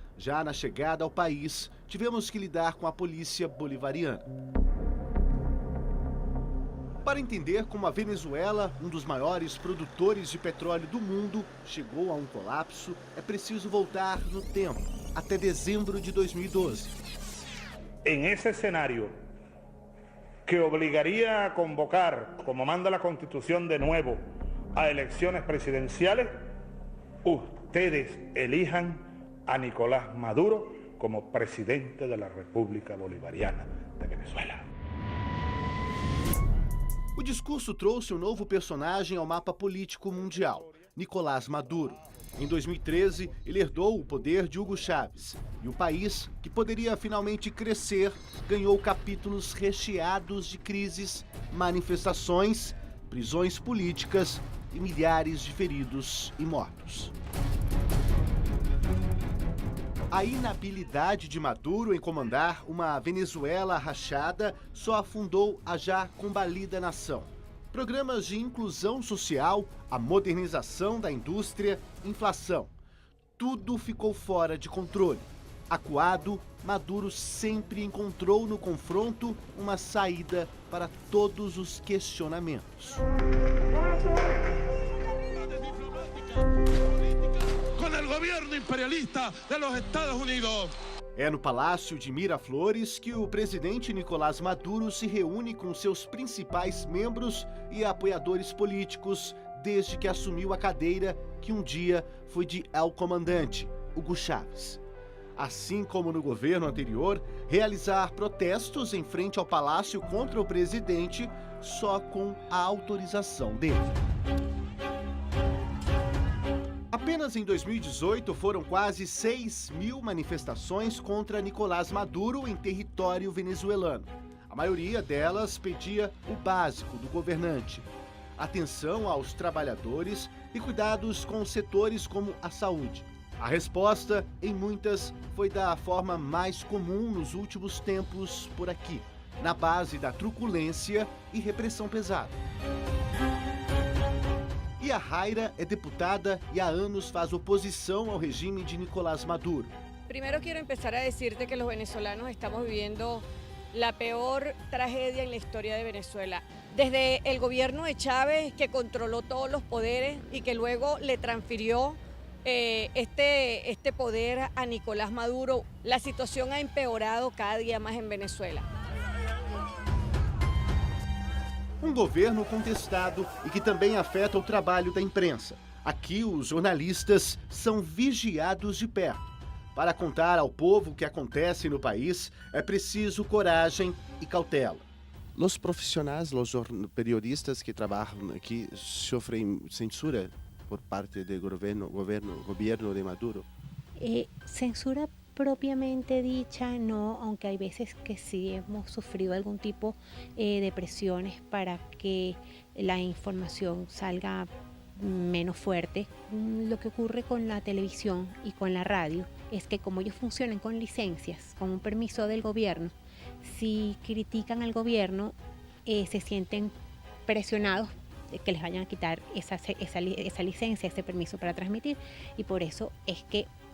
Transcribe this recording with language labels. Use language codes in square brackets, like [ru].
[pt] Já na chegada ao país, tivemos que lidar com a polícia bolivariana. Para entender como a Venezuela, um dos maiores produtores de petróleo do mundo, chegou a um colapso, é preciso voltar no tempo, até dezembro de 2012. [es] En ese escenario que obligaría a convocar, como manda la Constitución de nuevo, a elecciones presidenciales, ustedes elijan a Nicolás Maduro como presidente de la República Bolivariana de Venezuela. [pt] O discurso trouxe um novo personagem ao mapa político mundial, Nicolás Maduro. Em 2013, ele herdou o poder de Hugo Chávez. E o país, que poderia finalmente crescer, ganhou capítulos recheados de crises, manifestações, prisões políticas e milhares de feridos e mortos. A inabilidade de Maduro em comandar uma Venezuela rachada só afundou a já combalida nação. Programas de inclusão social, a modernização da indústria, inflação. Tudo ficou fora de controle. Acuado, Maduro sempre encontrou no confronto uma saída para todos os questionamentos. [es] Gobierno imperialista de los Estados Unidos. [pt] É no Palácio de Miraflores que o presidente Nicolás Maduro se reúne com seus principais membros e apoiadores políticos desde que assumiu a cadeira que um dia foi de El Comandante, Hugo Chávez. Assim como no governo anterior, realizar protestos em frente ao palácio contra o presidente só com a autorização dele. Apenas em 2018 foram quase 6.000 manifestações contra Nicolás Maduro em território venezuelano. A maioria delas pedia o básico do governante: atenção aos trabalhadores e cuidados com setores como a saúde. A resposta, em muitas, foi da forma mais comum nos últimos tempos por aqui, na base da truculência e repressão pesada. E a Jaira é deputada e há anos faz oposição ao regime de Nicolás Maduro. [es] Primero quiero empezar a decirte que los venezolanos estamos viviendo la peor tragedia en la historia de Venezuela. Desde el gobierno de Chávez, que controló todos los poderes y que luego le transfirió este poder a Nicolás Maduro, la situación ha empeorado cada día más en Venezuela. [pt] Um governo contestado e que também afeta o trabalho da imprensa. Aqui, os jornalistas são vigiados de perto. Para contar ao povo o que acontece no país, é preciso coragem e cautela. Os profissionais, os periodistas que trabalham aqui sofrem censura por parte do governo de Maduro? [es] Censura propiamente dicha, no, aunque hay veces que sí hemos sufrido algún tipo de presiones para que la información salga menos fuerte. Lo que ocurre con la televisión y con la radio es que como ellos funcionan con licencias, con un permiso del gobierno, si critican al gobierno se sienten presionados de que les vayan a quitar esa licencia, ese permiso para transmitir, y por eso es que